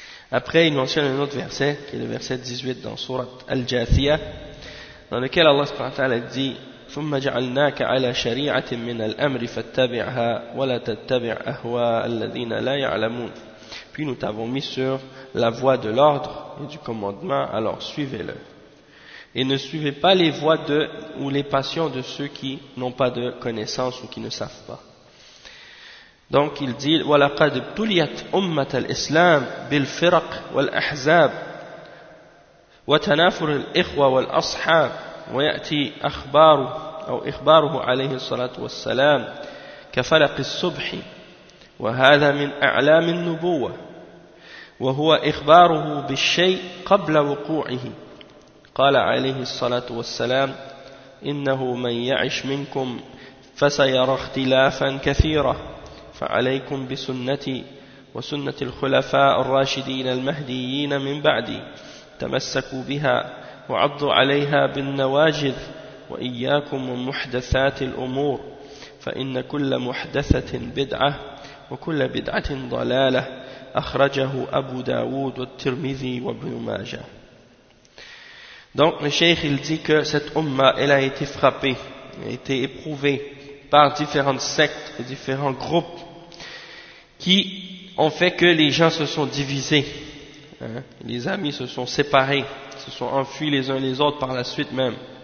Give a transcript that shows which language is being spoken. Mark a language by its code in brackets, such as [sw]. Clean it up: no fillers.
[fr] Après, il mentionne un autre verset, qui est le verset 18 dans Surat Al-Jathiyah, dans lequel Allah subhanahu wa ta'ala dit: [ar] ثُمَّ جَعَلْنَاكَ عَلَى شَرِيعَةٍ مِّنَ الْأَمْرِ فَاتَّبِعْهَا وَلَا تَتَّبِعْ أَهْوَاءَ الَّذِينَ لَا يَعْلَمُونَ. [fr] Puis nous t'avons mis sur la voie de l'ordre et du commandement, alors suivez-le. Et ne suivez pas les voies de ou les passions de ceux qui n'ont pas de connaissance ou qui ne savent pas. Donc il dit: [ar] وَلَقَدْ ابْتُلِيَتْ أُمَّةَ الْإِسْلَامِ بِالْفِرَقِ وَالْأَحْزَابِ وَتَنَافُرِ الْإِخْوَةِ وَالْأَصْحَابِ ويأتي أخباره أو إخباره عليه الصلاة والسلام كفلق الصبح، وهذا من أعلام النبوة، وهو إخباره بالشيء قبل وقوعه. قال عليه الصلاة والسلام: إنه من يعش منكم فسيرى اختلافا كثيرا، فعليكم بسنتي وسنة الخلفاء الراشدين المهديين من بعدي تمسكوا بها وعضوا عليها بالنواجذ، وإياكم ومحدثات الأمور، فإن كل محدثة بدعة وكل بدعة ضلالة. أخرجه أبو داود والترمذي وابن ماجه. [fr] Donc le cheikh, il dit que cette umma, elle a été frappée, a été éprouvée par différentes sectes et différents groupes qui ont fait que les gens se sont divisés, les amis se sont séparés, se sont enfuis les uns les autres par la suite même.